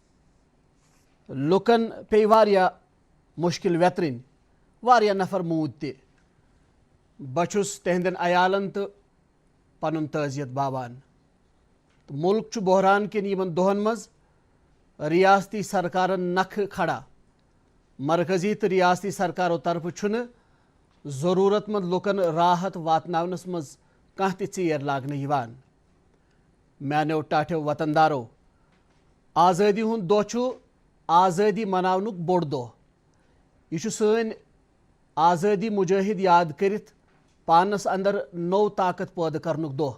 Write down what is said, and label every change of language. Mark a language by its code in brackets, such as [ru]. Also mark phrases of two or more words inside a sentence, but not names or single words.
[ks] لُکن پیٚیہِ واریاہ مُشکِل ویترٕنۍ واریاہ نفر موٗدۍ تہِ بہٕ چھُس تِہنٛدٮ۪ن عیالن تہٕ پنُن تعزیت باوان ملک بحران کن یمن دہن مز ریاستی سرکارن نکھ کھڑا مرکزی تو ریاستی سرکاروں طرف چھن ضرورت مند لکن راحت واتناونس مز کانٛہہ تہِ ژیر لاگنہٕ یوان. میانیو ٹاٹھیو وطن دارو، آزٲدی ہُنٛد دۄہ چھُ آزٲدی مناونُک بوٚڑ دۄہ. یہ چھُ سٲنۍ آزٲدی مجٲہد یاد کٔرِتھ پانس اندر نوٚو طاقت پٲدٕ کرنُک دۄہ.